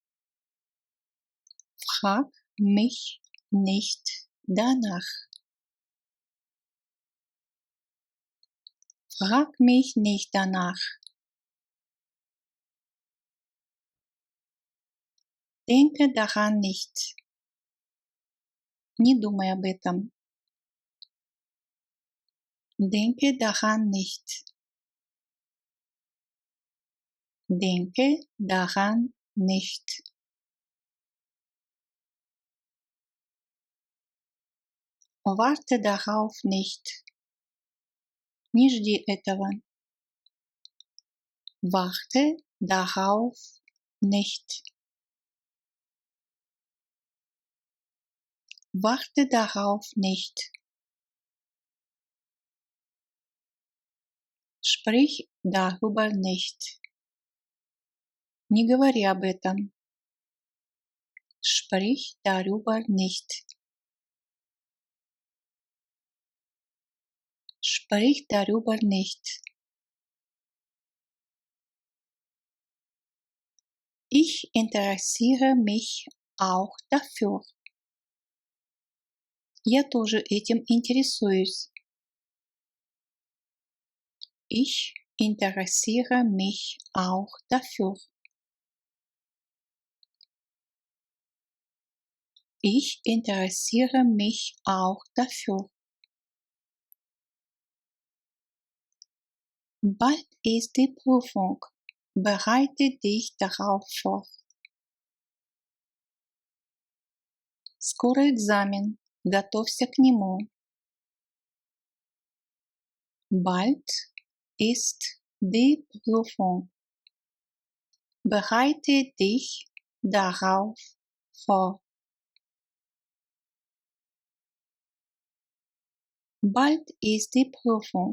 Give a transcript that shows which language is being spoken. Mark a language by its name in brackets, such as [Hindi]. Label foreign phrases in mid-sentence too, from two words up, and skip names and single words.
[German] Frag mich nicht danach. Frag mich nicht danach. Denke daran nicht. [Russian] Не думай об этом. [German] Denke daran nicht. Denke daran nicht. Warte darauf nicht. [Russian] Не жди этого. [German] Warte darauf nicht. Warte darauf nicht. Sprich darüber nicht. [Russian] Не говори об этом. [German] Sprich darüber nicht. Sprich darüber nicht. Ich interessiere mich auch dafür. [Russian] Я тоже этим интересуюсь. [German] Ich interessiere mich auch dafür. Ich interessiere mich auch dafür. Bald ist die Prüfung. Bereite dich darauf vor. [Russian] Скоро экзамен. Готовься к нему. [German] Bald ist die Prüfung. Bereite dich darauf vor. Bald ist die Prüfung.